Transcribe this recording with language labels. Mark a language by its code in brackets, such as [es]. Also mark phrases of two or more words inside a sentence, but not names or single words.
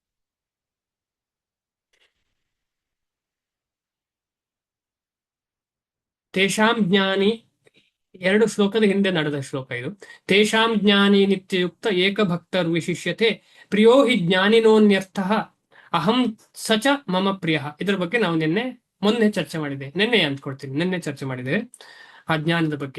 [sa] ತೇಷಾಂ ಜ್ಞಾನಿ, [kn] 2 ಶ್ಲೋಕದ ಹಿಂದೆ ನಡೆದ ಶ್ಲೋಕ ಇದು. [sa] ತೇಷಾಂ ಜ್ಞಾನಿ ನಿತ್ಯಯುಕ್ತ ಏಕಭಕ್ತರ್ ವಿಶಿಷ್ಯತೆ ಪ್ರಿಯೋ ಹಿ ಜ್ಞಾನಿನೋನ್ಯರ್ಥ ಅಹಂ ಸಚ ಮಮ ಪ್ರಿಯ. [kn] ಇದ್ರ ಬಗ್ಗೆ ನಾವು ಮೊನ್ನೆ ಚರ್ಚೆ ಮಾಡಿದೆ, ನಿನ್ನೆ ಚರ್ಚೆ ಮಾಡಿದ್ದೇವೆ ಆ ಜ್ಞಾನದ ಬಗ್ಗೆ.